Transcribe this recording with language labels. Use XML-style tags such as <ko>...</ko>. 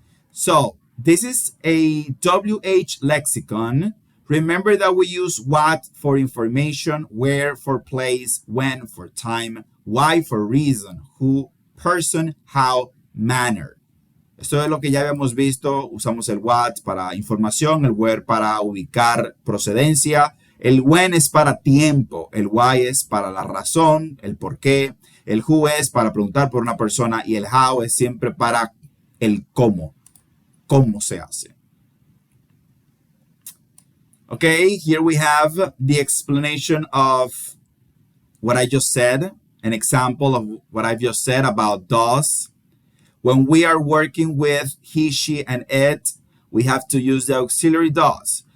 <en>So, this is a WH lexicon. Remember that we use what for information, where for place, when for time, why for reason, who, person, how, manner.</en> <es>Esto es lo que ya habíamos visto. Usamos el what para información, el where para ubicar procedencia, el when es para tiempo, el why es para la razón, el por qué, el who es para preguntar por una persona y el how es siempre para el cómo se hace.</es> <en>Okay, here we have the explanation of what I just said, an example of what I've just said about does. When we are working with he, she, and it, we have to use the auxiliary does.</en>